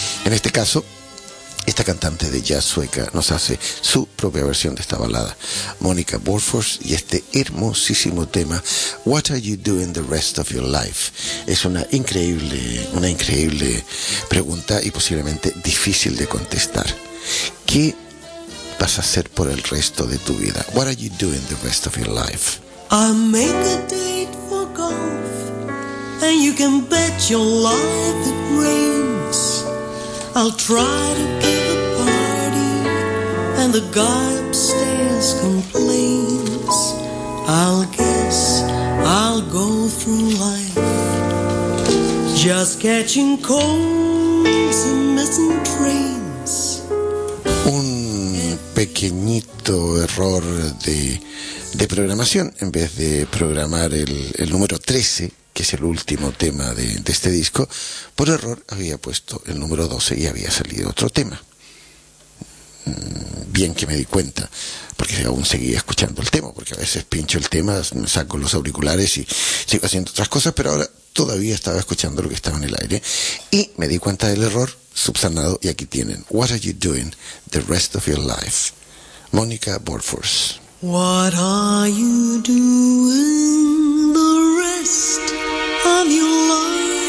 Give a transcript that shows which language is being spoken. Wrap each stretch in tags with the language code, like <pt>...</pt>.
<es>En este caso, esta cantante de jazz sueca nos hace su propia versión de esta balada, Mónica Bofors, y este hermosísimo tema, What Are You Doing the Rest of Your Life? Es una increíble pregunta y posiblemente difícil de contestar. ¿Qué vas a hacer por el resto de tu vida?</es> <en>What are you doing the rest of your life? I make a date for golf, and you can bet your life it rains. I'll try to give a party, and the guy upstairs complains. I'll guess I'll go through life just catching colds and missing trains.</en> <es>Un pequeñito error de programación. En vez de programar el número 13, que es el último tema de este disco, por error había puesto el número 12 y había salido otro tema. Bien que me di cuenta, porque aún seguía escuchando el tema, porque a veces pincho el tema, me saco los auriculares y sigo haciendo otras cosas, pero ahora todavía estaba escuchando lo que estaba en el aire, y me di cuenta del error, subsanado, y aquí tienen.</es> <en>What are you doing the rest of your life? Mónica Bofors. What are you doing the rest of your life?</en>